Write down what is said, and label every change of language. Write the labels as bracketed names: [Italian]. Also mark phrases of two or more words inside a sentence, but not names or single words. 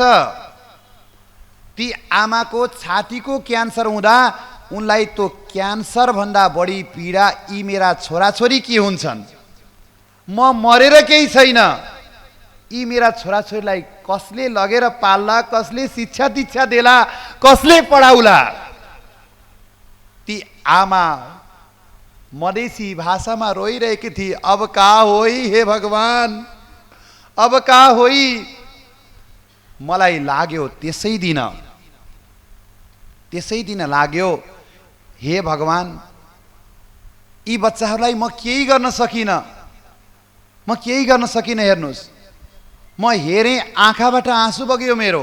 [Nepali] ती आमाको छातीको क्यान्सर हुँदा उनलाई त्यो क्यान्सर भन्दा बढी पीडा यी मेरा छोराछोरी के हुन्छन्, म मरेर केही छैन, यी मेरा छोराछोरीलाई कसले लगेर पाल्ला, कसले शिक्षा दीक्षा देला, कसले पढाउला। ती आमा मधेसी भाषामा रोइरहेकी थिए, [Maithili] अब का होई हे भगवान, अब का होई। [Nepali] मलाई लाग्यो त्यसै दिन लाग्यो, हे भगवान, यी बच्चाहरूलाई म केही गर्न सकिनँ, हेर्नुहोस्। म हेरेँ, आँखाबाट आँसु बग्यो मेरो।